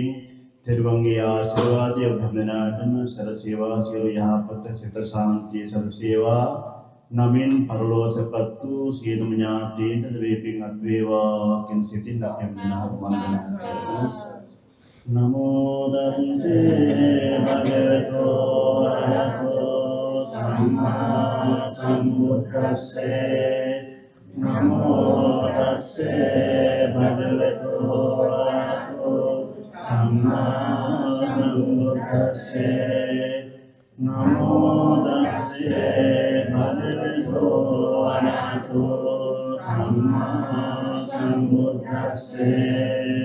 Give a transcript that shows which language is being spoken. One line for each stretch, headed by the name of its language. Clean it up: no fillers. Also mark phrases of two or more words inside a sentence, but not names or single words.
Sinhala: තෙරුවන්ගේ ආශිර්වාදය ඔබ සරසේවා සියලු යහපත සිත ශාන්තිය සරසේවා නමින් පරලෝසපත් වූ සියලුම ඥාතීන්ට මේ පින් අත් වේවා කියන සිතින් අපි වන්දනා කරමු
Pali: නමෝ තස්සේ භගවතු වරහතෝ සම්මා සම්බුද්දස්සේ නමෝ තස්සේ භගවතු වරහතෝ සම්මා සම්බුද්දස්සේ නමෝ තස්සේ භගවතු වරහතෝ සම්මා සම්බුද්දස්සේ